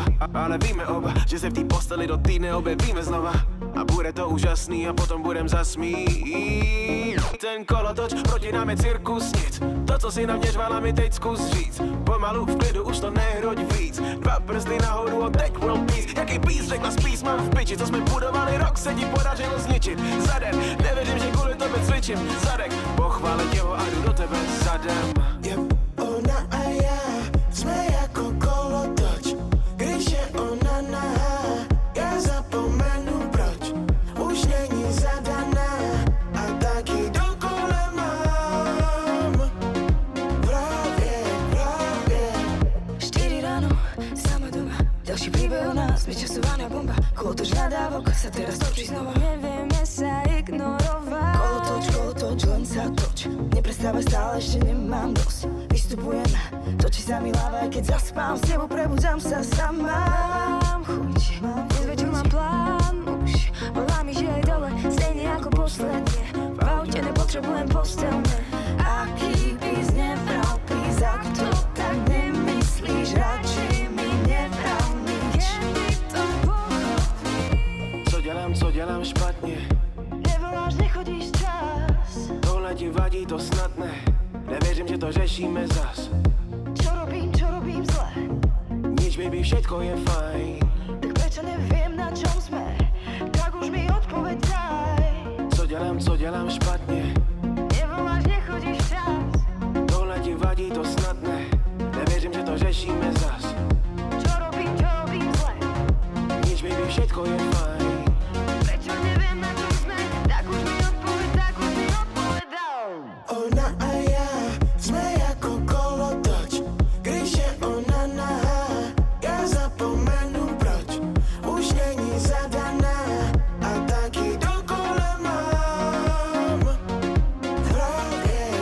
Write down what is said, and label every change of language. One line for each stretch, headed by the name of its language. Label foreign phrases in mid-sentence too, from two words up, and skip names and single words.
Czech: Ale víme oba, že se v té posteli do týdne objevíme znova. A bude to úžasný a potom budem zasmít. Ten kolotoč proti nám je cirkus nic. To, co si na mě žvala, mi teď zkus říct. Pomalu v klidu, už to nehroď víc. 2 prsty nahoru a teď
English: world peace.
Czech: Jaký peace, řekla spíš, mám v piči. Co jsme budovali rok, se ti podařilo zničit. Za den, nevěřím, že kvůli tobě cvičím. Zadek, pochválit jeho a jdu do tebe zadem. Yep. Ona a já jsme jako kolotoč, když je ona nahá, já zapomenu proč, už není zadaná a taky dokola mám v hlavě. 4 ráno,
Slovak: sama doma, ďalší príbeh o nás, vyčasovaná bomba. Kolotoč nadávok sa teraz točí znova. Nevieme sa ignorovať. Kolotoč, len sa toč. Neprestávaj stále, ešte nemám dosť. Vystupujem, točí sa mi hlava, aj keď zaspám, s tebou prebudzam sa sama. Mám chuť, dnes večer mám plán už. Volá mi, že aj dole, stejne ako posledne. V aute nepotrebujem postelne. Aký bys nevral, please, ak to tak nemyslíš, radšej mi nevral nič. Kedy to pochopíš?
Czech: Co dělám špatně? Nevoláš, nechodíš čas. Tohle ti vadí, to snad ne. Nevěřím, že to řešíme zas.
Slovak: Čo robím zle? Nič, baby, všetko je fajn. Tak prečo neviem, na čom sme? Tak už mi odpoveď daj.
Czech: Co dělám špatně? Nevoláš, nechodíš čas. Tohle ti vadí, to snad ne. Nevěřím, že to řešíme zas.
Slovak: Čo robím zle? Nič, baby, všetko je fajn. Prečo neviem, na čom sme? Tak už mi odpoveď daj.
Czech: Ona a já jsme jako kolotoč, když je ona nahá, já zapomenu proč, už není zadaná a taky dokola mám v hlavě.